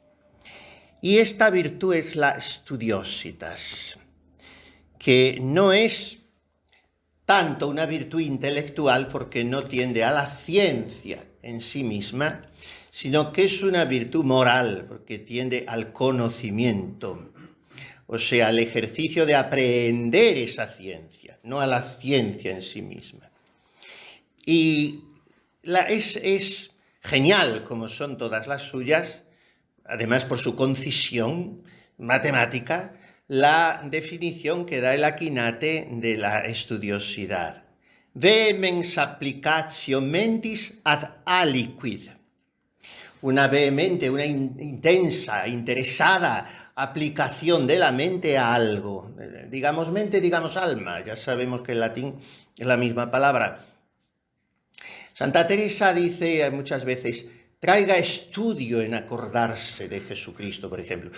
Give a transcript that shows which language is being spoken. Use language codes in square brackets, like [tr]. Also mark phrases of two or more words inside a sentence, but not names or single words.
[es] Y esta virtud es la studiositas, que no es tanto una virtud intelectual porque no tiende a la ciencia, en sí misma, sino que es una virtud moral, porque tiende al conocimiento, o sea, al ejercicio de aprender esa ciencia, no a la ciencia en sí misma. Y es genial, como son todas las suyas, además por su concisión matemática, la definición que da el Aquinate de la estudiosidad. [la] Vehemens applicatio mentis ad aliquid. [es] Una vehemente, una intensa, interesada aplicación de la mente a algo. Digamos mente, digamos alma. Ya sabemos que en latín es la misma palabra. Santa Teresa dice muchas veces: traiga estudio en acordarse de Jesucristo, por ejemplo.